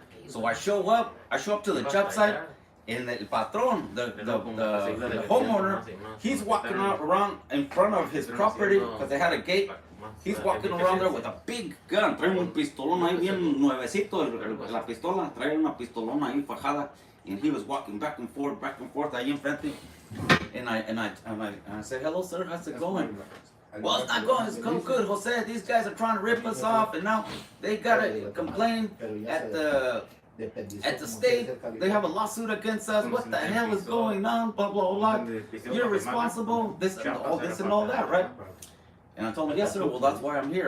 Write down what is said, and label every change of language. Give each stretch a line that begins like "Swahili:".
English: So I show up to the job site, and el patron, the homeowner, he's walking around in front of his property because they had a gate. He's walking around there with a big gun.
Spanish: Trae un pistolón ahí bien nuevecito, la pistola, trae una pistolona ahí fajada,
English: and he was walking back and forth
Spanish: ahí enfrente.
English: And I said, hello sir, how's it going? Well, it's not going, it's going good, Jose. These guys are trying to rip us off, and now they gotta complain at the state. They have a lawsuit against us. What the hell is going on? Blah, blah, blah. You're responsible. This and all that, right? And I told him, yes, sir. Well, that's why I'm here.